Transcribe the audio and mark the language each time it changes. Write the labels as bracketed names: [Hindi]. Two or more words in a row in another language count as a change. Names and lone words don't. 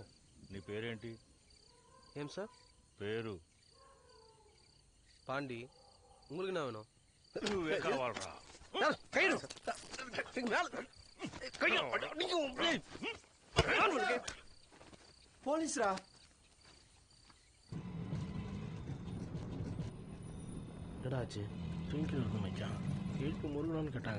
[Telugu] నీ పేరేంటి? ఏం సార్ పేరు? పాండి. [Tamil] உங்களுக்கு என்ன வேணும்? [Telugu] నువ్వే కావాలరా? [Tamil] போலீஸ்ரா? என்னடா ஆச்சு? ட்விங்கிள் இருக்கு மச்சான், எழுப்பு முருகனான்னு கேட்டாங்க.